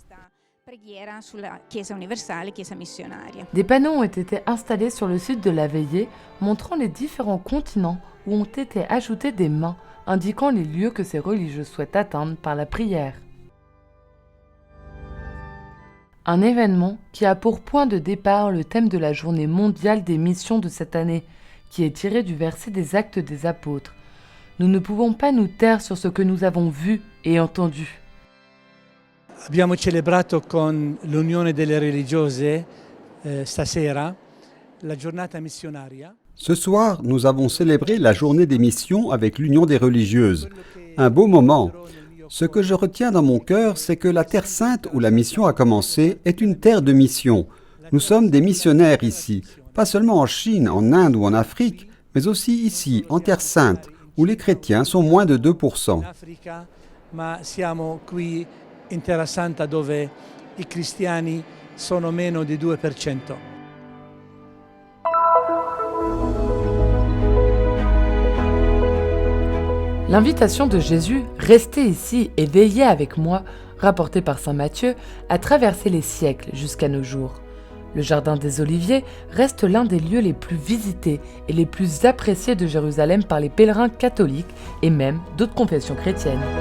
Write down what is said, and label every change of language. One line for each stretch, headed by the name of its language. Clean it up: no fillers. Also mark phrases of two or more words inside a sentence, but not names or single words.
French: Des panneaux ont été installés sur le site de la veillée montrant les différents continents où ont été ajoutées des mains indiquant les lieux que ces religieux souhaitent atteindre par la prière. Un événement qui a pour point de départ le thème de la journée mondiale des missions de cette année, qui est tiré du verset des Actes des Apôtres. Nous ne pouvons pas nous taire sur ce que nous avons vu et entendu.
Italian: Abbiamo celebrato con l'Unione delle Religiose stasera la giornata missionaria.
French: Ce soir, nous avons célébré la journée des missions avec l'Union des religieuses. Un beau moment. Ce que je retiens dans mon cœur, c'est que la Terre Sainte où la mission a commencé est une terre de mission. Nous sommes des missionnaires ici, pas seulement en Chine, en Inde ou en Afrique, mais aussi ici, en Terre Sainte, où les chrétiens sont moins de 2%.
Italian: Ma siamo qui in Terra Santa dove i cristiani sono meno di 2%.
French: L'invitation de Jésus, restez ici et veillez avec moi, rapportée par saint Matthieu, a traversé les siècles jusqu'à nos jours. Le jardin des Oliviers reste l'un des lieux les plus visités et les plus appréciés de Jérusalem par les pèlerins catholiques et même d'autres confessions chrétiennes.